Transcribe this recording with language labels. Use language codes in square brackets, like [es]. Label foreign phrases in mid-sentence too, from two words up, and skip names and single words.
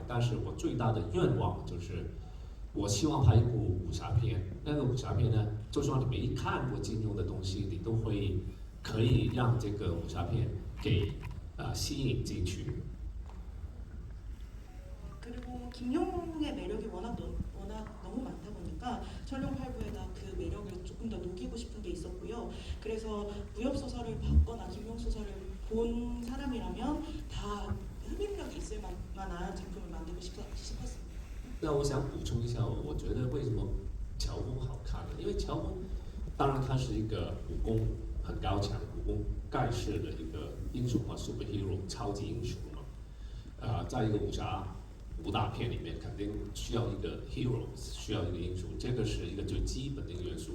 [zh] 但是我最大的愿望就是，我希望拍一部武侠片。那个武侠片呢，就算你没看过金庸的东西，你都可以让这个武侠片给吸引进去。 [ko] 그리고 김용의 매력이 워낙 너무 많다 보니까 천룡팔부에다 그 매력을 조금 더 녹이고 싶은 게 있었고요. 그래서 무협 소설을 봤거나 김용 소설을 본 사람이라면 다 흡입력이 있을 만한 작품을 만들고 싶었습니다. [zh] 那我想补充一下，我觉得为什么乔峰好看呢？因为乔峰，当然他是一个武功很高强、武功盖世的一个英雄嘛，superhero 超级英雄嘛。在一个武大片里面，肯定需要一个 hero， 需要一个英雄，这个是一个最基本的一个元素。